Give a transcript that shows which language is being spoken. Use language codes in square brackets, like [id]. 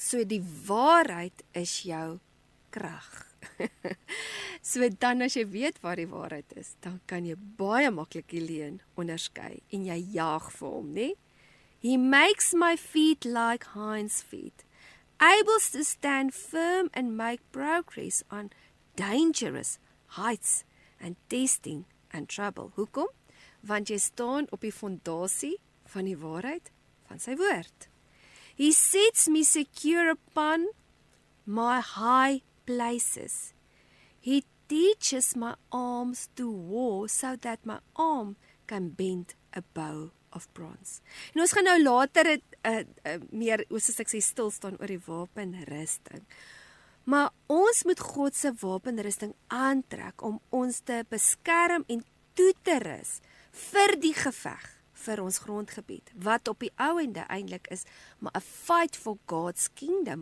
[af] So die waarheid is jou krag. So dan as jy weet waar die waarheid is, dan kan jy baie maklik die leuen onderskei en jy jaag vir hom, né? [en] He makes my feet like hinds feet, able to stand firm and make progress on dangerous heights and testing and trouble. [af] Hoekom? Want jy staan op die fondasie van die waarheid van sy woord. [en] He sets me secure upon my high places. He teaches my arms to war so that my arm can bend a bow of bronze. [af] En ons gaan nou later meer, soos ek sê, stil staan oor die wapenrusting. Maar ons moet God se wapenrusting aantrek om ons te beskerm en toe te rus vir die geveg vir ons grondgebied, wat op die ou ende eintlik is, maar 'n [en] fight for God's kingdom.